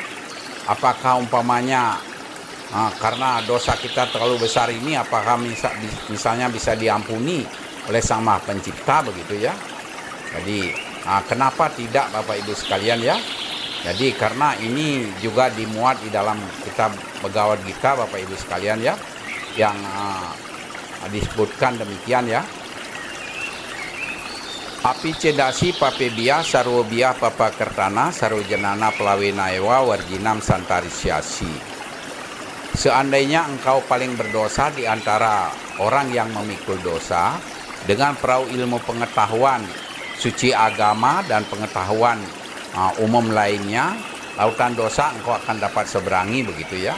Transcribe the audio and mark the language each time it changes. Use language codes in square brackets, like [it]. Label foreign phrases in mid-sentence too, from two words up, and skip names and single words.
[id] Apakah umpamanya karena dosa kita terlalu besar ini apakah misalnya bisa diampuni oleh Sang Maha Pencipta begitu ya. Jadi kenapa tidak Bapak Ibu sekalian ya? Jadi karena ini juga dimuat di dalam kitab Bhagavad Gita Bapak Ibu sekalian ya, yang disebutkan demikian ya. [sa] Api cedasi papebia sarwobia papa kertana sarwojanana pelawenaewa warjinam santarisyasi. [id] Seandainya engkau paling berdosa di antara orang yang memikul dosa, dengan perahu ilmu pengetahuan suci agama dan pengetahuan umum lainnya, lautan dosa engkau akan dapat seberangi begitu ya.